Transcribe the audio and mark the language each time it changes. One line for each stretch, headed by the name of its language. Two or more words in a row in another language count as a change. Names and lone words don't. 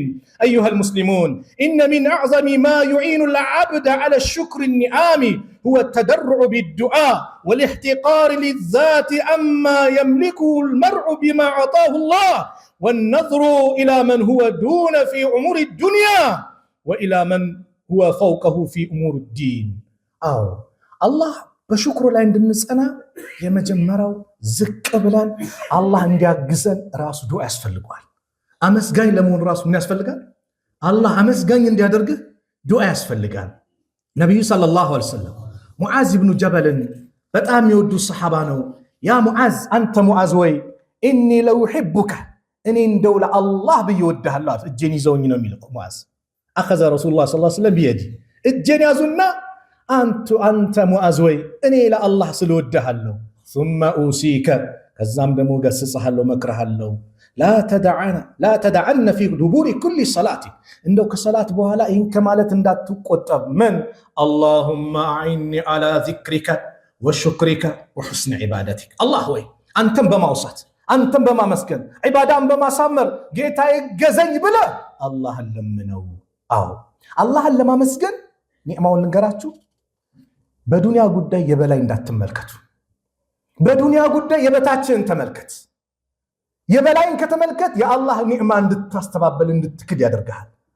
Arabic: أيها المسلمون، إن من أعظم ما يعين العبد على الشكر النعام هو التضرع بالدعاء والاحتقار للذات عما يملكه المرء بما أعطاه الله والنظر إلى من هو دون في أمور الدنيا وإلى من هو فوقه في أمور الدين.
Amharic: الله በሽክሩ ላይ እንድንጸና የመጀመሪያው ዝቅ ብለን አላህ እንዲያግዘን ራሱ ዱዓ ያስፈልጋል። አመስጋኝ ለመሆን ራሱ ምን ያስፈልጋል? አላህ አመስጋኝ እንዲያደርግህ ዱዓ ያስፈልጋል። ነብዩ
Arabic: صلى الله عليه وسلم
Amharic: ሙዓዝ ኢብኑ ጀበልን በጣም የወዱ ሰሃባ ነው። ያ ሙዓዝ አንተ ሙዓዝ ወይ
Arabic: إني لأحبك
Amharic: እኔ እንደው ለአላህ ብዬ ወድሃለሁ። እጄን ይዘውኝ ነው የሚለው ሙዓዝ።
Arabic: أخذ رسول الله صلى الله عليه وسلم بيدي
Amharic: እጄን ያዙና አንተ ሙዓዝ ወይ እኔ ለአላህ ስለወድሃለሁ።
Arabic: ثم أوصيك
Amharic: ከዛም ደግሞ ገስጽሃለሁ መክረሃለሁ።
Arabic: لا تدعن في دبور كل صلاة
Amharic: እንደው ከሰላት በኋላ ይህን ከማለት እንዳትቆጠብ። ምን
Arabic: اللهم أعني على ذكرك وشكرك وحسن عبادتك።
Amharic: አላህ ወይ አንተን በማውሳት አንተን በማመስገን ዒባዳን በማሳመር ጌታዬ ገዘኝ ብለህ አላህን ለምነው። አላህን ለማመስገን ኒዕማውን ልንገራችሁ። በዱንያ ጉዳይ የበላይ እንዳትመልከቱ። በዱንያ ጉዳይ የበታችንን ተመልከት። የበላይን ከተመልከት የአላህ ኒዕማ እንድታስተባበል እንድትክድ ያደርግሃል።